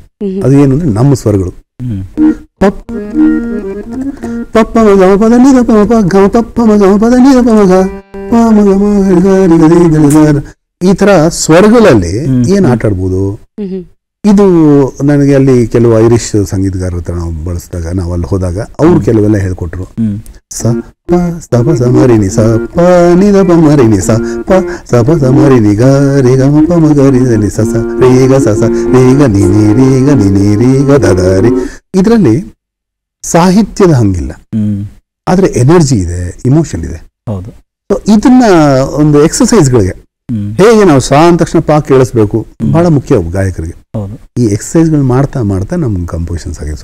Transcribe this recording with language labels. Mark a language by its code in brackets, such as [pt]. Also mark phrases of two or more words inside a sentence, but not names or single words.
[kn] ಅದು ಏನು ಅಂದ್ರೆ ನಮ್ಮ ಸ್ವರಗಳು ಪಪ್ಪ ಮಗ ಪದ ನಿದ ಪಮ ಗ ಪಪ್ಪ ಮಗ ಪದ ನಿದ ಪಮ ಗ ಪ ಮಗ ಮ. ಈ ತರ ಸ್ವರಗಳಲ್ಲಿ ಏನ್ ಆಟ ಆಡ್ಬೋದು. ಇದು ನನಗೆ ಅಲ್ಲಿ ಕೆಲವು ಐರಿಷ್ ಸಂಗೀತಗಾರರ ಹತ್ರ ನಾವು ಬಳಸಿದಾಗ, ನಾವು ಅಲ್ಲಿ ಹೋದಾಗ ಅವ್ರು ಕೆಲವೆಲ್ಲ ಹೇಳ್ಕೊಟ್ರು. ಸ ಪ ಸ ಪ ಸ ಮ ರಿ ನಿ ಸ ಪ ನಿ ದ ಪ ಮ ರಿ ನಿ ಸ ಪ ಸ ಪ ಸ ಮ ರಿ ನಿ ಗ ರಿ ಗ ಮ ಪ ಮ ಗ ರಿ ನಿ ಸ ಸ ರಿ ಗ ಸ ಸ ರಿ ಗ ನಿ ನಿ ರಿ ಗ ನಿ ನಿ ರಿ ಗ ದ ದ ರಿ. ಇದರಲ್ಲಿ ಸಾಹಿತ್ಯದ ಹಂಗಿಲ್ಲ, ಆದ್ರೆ ಎನರ್ಜಿ ಇದೆ, ಇಮೋಷನ್ ಇದೆ. ಸೊ ಇದನ್ನ ಒಂದು ಎಕ್ಸಸೈಸ್ಗಳಿಗೆ ಹೇಗೆ ನಾವು ಸಾ ಅಂದ ತಕ್ಷಣ ಪಾ ಕೇಳಿಸ್ಬೇಕು, ಬಹಳ ಮುಖ್ಯ ಗಾಯಕರಿಗೆ. ಈ ಎಕ್ಸಸೈಸ್ಗಳು ಮಾಡ್ತಾ ಮಾಡ್ತಾ ನಮ್ಗೆ ಕಂಪೋಸಿಷನ್ಸ್ ಆಗಿದೆ.